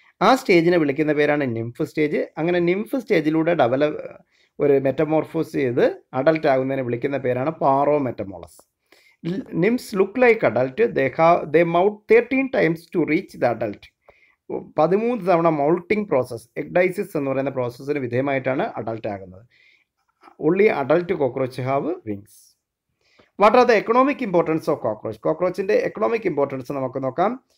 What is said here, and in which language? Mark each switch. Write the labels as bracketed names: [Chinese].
[Malayalam] ആ സ്റ്റേജിനെ വിളിക്കുന്ന പേരാണ് നിംഫ് സ്റ്റേജ്. അങ്ങനെ നിംഫ് സ്റ്റേജിലൂടെ ഒരു മെറ്റമോർഫോസ് ചെയ്ത് അഡൽട്ട് ആകുന്നതിനെ വിളിക്കുന്ന പേരാണ് പാറോമെറ്റമോളസ്. [English] Nymphs look like adult, they moult 13 times to reach the adult. [Malayalam] 13 തവണ മൗൾട്ടിംഗ് പ്രോസസ്സ്, എഗ്ഡൈസിസ് എന്ന് പറയുന്ന പ്രോസസ്സിന് വിധേയമായിട്ടാണ് അഡൽട്ട് ആകുന്നത്. [English] only adult cockroach have wings. What are the economic importance of cockroach? [Malayalam] കോക്രോച്ചിൻ്റെ economic importance നമുക്ക് നോക്കാം.